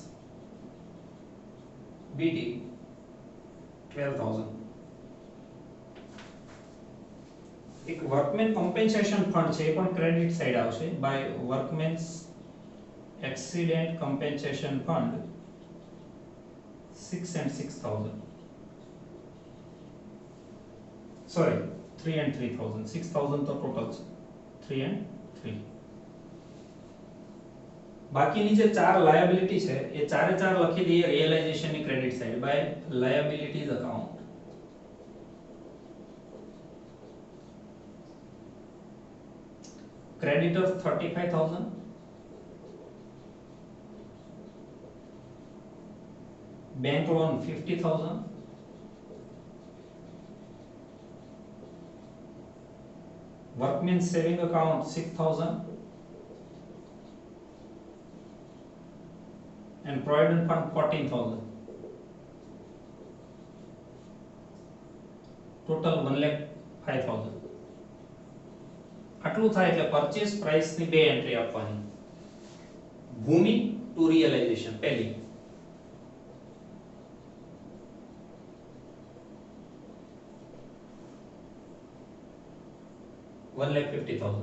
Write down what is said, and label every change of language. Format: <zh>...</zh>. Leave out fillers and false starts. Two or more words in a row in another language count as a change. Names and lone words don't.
<gu>BD 12,000 એક</gu> <en>workman compensation fund</en> <gu>છે એ પણ</gu> <en>credit side</en> <gu>આવશે</gu> <en>by workmen's accident compensation fund 6 and 6,000 sorry 3 and 3,000 6,000</en> <gu>તો ટોટલ છે</gu> <en>3 and 3</en> <gu>બાકીની જે ચાર લાયબિલિટી છે એ ચારે ચાર લખી દઈએ રિયલાઇઝેશન ની</gu> <en>credit side by liabilities account creditors 35,000, bank loan 50,000, workmen's saving account 6,000, and provident fund 14,000.</en> <gu>ટોટલ 1,05,000. આટલું થાય એટલે</gu> <en>purchase price</en> <gu>ની બે એન્ટ્રી આપવાની. ભૂમિ</gu> <en>to realization</en> <gu>પહેલી 1,50,000.</gu>